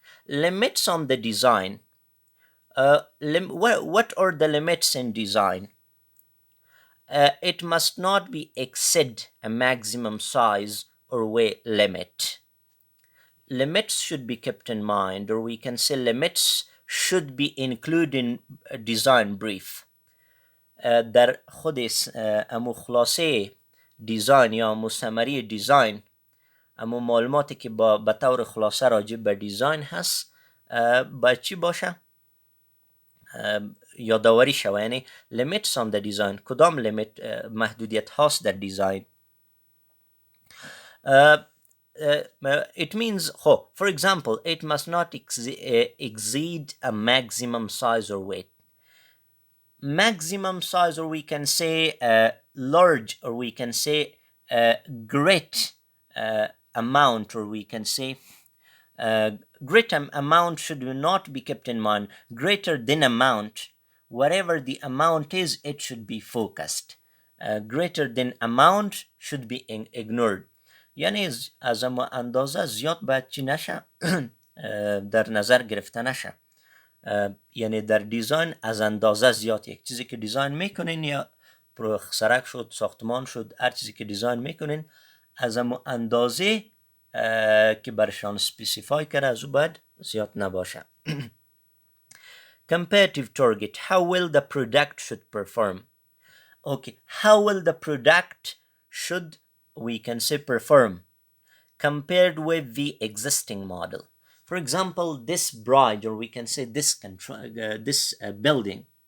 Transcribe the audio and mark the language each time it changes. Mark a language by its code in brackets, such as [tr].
[en] Limits on the design. What are the limits in design? It must not be exceed a maximum size or weight limit. Limits should be kept in mind, or we can say limits should be included in a design brief. [fa] در خود امو خلاصه دیزاین یا امو سمری دیزاین، امو معلوماتی که به طور خلاصه راجع به دیزاین هست، باید چی باشه؟ یادآوری شوه. یعنی [en] limits on the design، [fa] کدام لیمیت محدودیت هاست در دیزاین. [en] It means, for example, it must not exceed a maximum size or weight. Maximum size, or we can say large, or we can say great amount, or we can say great amount should not be kept in mind. Greater than amount, whatever the amount is, it should be focused. Greater than amount should be ignored. [fa] یعنی از اما اندازه زیاد باید چی نشه در نظر گرفته نشه. یعنی در دیزاین از اندازه زیاد، یک چیزی که دیزاین میکنین، یا سرک شد، ساختمان شد، هر چیزی که دیزاین میکنین، از اما اندازه که برشان سپیسیفای کرده از او باید زیاد نباشه. [en] Comparative target. How will the product should perform? Okay, how will the product should, we can say, perform compared with the existing model? For example, this bridge, or we can say this building.